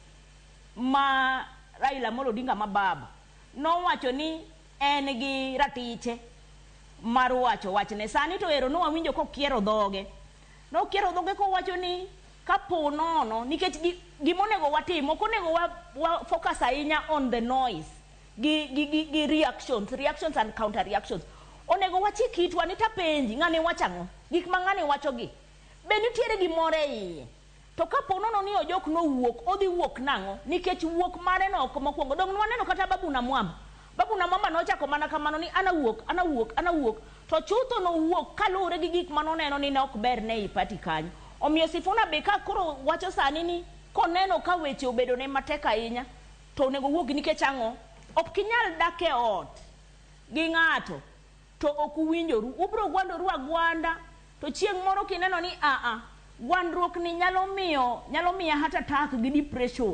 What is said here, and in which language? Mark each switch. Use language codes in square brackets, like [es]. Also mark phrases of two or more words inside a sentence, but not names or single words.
[luo] ma Raila Amolo Odinga ma baba no wacho ni en gi ratiche mar wacho wachne, sani to ero no wawinjo kokiero dhoge ko wacho ni kapo nono nikech gimonego watimo konego wa focus ahinya [en] on the noise [luo] gi [en] reactions and counter reactions. [luo] Onego wachik itwa ni tapenji ng'ane wachango gik ma ng'ane wacho gi be nitiere gimore iye. To kapo nono ni ojok no wuok, odhi wuok nango nikech wuok mare no ok mokwongo dong waneno kata babu na mwamba nochako mana kamano ni ana wuok to chutho no wuok kalure gi gik manoneno ni ne ok ber ne i party kanyo. Omiyo Sifuna be ka koro wacho sani ni koneno ka weche obedo ne matek ahinya to onego wuok nikech ang'o ok kinyal dak e ot gi ng'ato to ok uwinjoru, ubro gwandoru agwanda to chieng' moro kineno ni gwandruok ni nyalo miya hata attack gi depression.